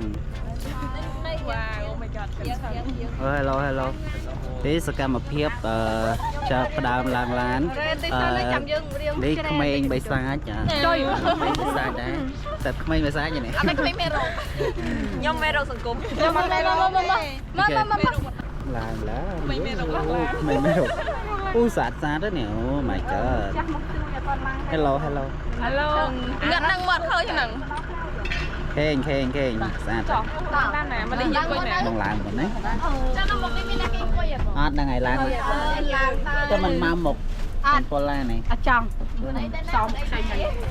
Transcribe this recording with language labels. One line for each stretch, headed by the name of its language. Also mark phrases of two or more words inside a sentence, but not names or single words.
English: Wow oh my god
Khmer: hello នេះសកម្មភាពចាប់ផ្ដើមឡើងឡាននេះក្មេងបិសាចចុយក្មេងបិសាចដែរតែក្មេងបិសាចនេះ អត់ក្មេងមេរោគខ្ញុំមេរោគសង្គមខ្ញុំ មកឡើងក្មេងមេរោគអូសាទទៅនេះអូ
English: my god hello
Khmer: ងាត់នឹងមាត់ឃើញហ្នឹង ខេងស្អាត តាមណាមកនេះយើងអង្គុយណា នឹងឡើងប៉ុណ្ណេះ ចាំមកនេះមានអ្នកគេអង្គុយ អត់ហ្នឹងហើយឡើងតែមិនមកមុខមិនពលឡានេះ អត់ចង់សំផ្សេងហើយ